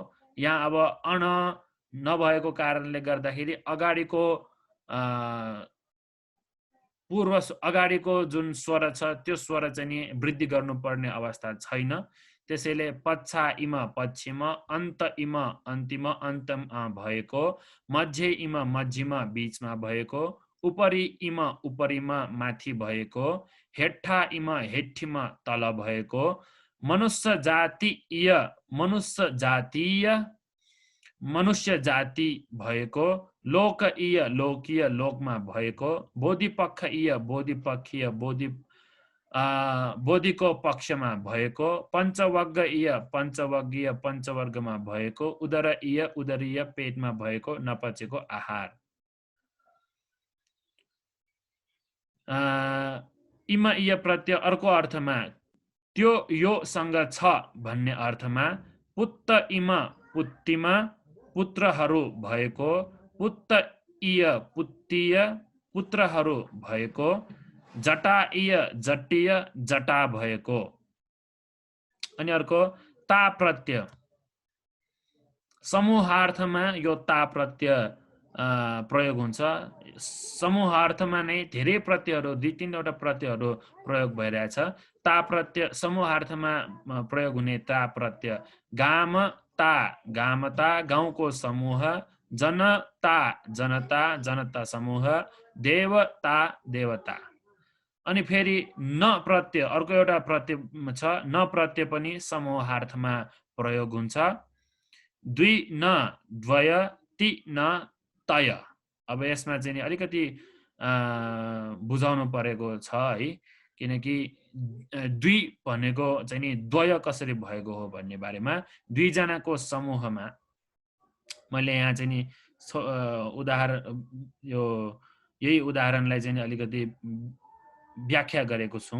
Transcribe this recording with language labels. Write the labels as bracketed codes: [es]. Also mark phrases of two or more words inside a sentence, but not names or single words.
[ne] यहाँ अब अण नभएको कारणले गर्दाखेरि अगाडिको अगाडिको जुन स्वर छ त्यो स्वर चाहिँ नि वृद्धि गर्नुपर्ने अवस्था छैन। त्यसैले [pi] पच्छा इम पश्चिम, अन्त इम अन्तिम अन्तम [ne] भएको, [pi] मध्य इम मध्यम [ne] बीचमा भएको, [pi] उपरि इम उपरिमा [ne] माथि भएको, [pi] हेठा इम हेठीम [ne] तल भएको, मनुष्य जातीय मनुष्य जातीय मनुष्य जाति भएको, लोकईय लोकीय लोकमा भएको, बोधिपक्षीय बोधिपक्षीय बोधिको पक्षमा भएको, पञ्चवर्गीय पञ्चवर्गीय पञ्चवर्गमा भएको, उदरीय उदरीय पेटमा भएको, नपचेको आहार। इम इय प्रत्यय अर्को अर्थमा त्यो यो सँग छ भन्ने अर्थमा [pi] पुत्त इम पुत्तिमा [ne] पुत्रहरू भएको, [pi] पुत्त इय पुत्तीय [ne] पुत्रहरू भएको, [pi] जटाइय जटीय [ne] जटा भएको। अनि अर्को ता प्रत्यय, समूहार्थमा यो ता प्रत्यय प्रयोग हुन्छ। समूहार्थमा नै धेरै प्रत्ययहरू, दुई तीनवटा प्रत्ययहरू प्रयोग भइरहेछ। ता प्रत्यय समूहार्थमा प्रयोग हुने ता प्रत्यय [pi] गामता गामता [ne] गाउँको समूह, जनता जनता जनता समूह, देवता देवता। अनि फेरि न प्रत्यय अर्को एउटा प्रत्यय छ। न प्रत्यय पनि समूहार्थमा प्रयोग हुन्छ। [pi] द्वि न द्वय, ति न तय। [ne] अब यसमा चाहिँ अलिकति बुझाउनु परेको छ है, किनकि द्वि भनेको चाहिँ नि द्वय कसरी भएको हो भन्ने बारेमा दुईजनाको समूहमा मैले यहाँ चाहिँ नि उदाहरण यही उदाहरणलाई चाहिँ अलिकति व्याख्या गरेको छु।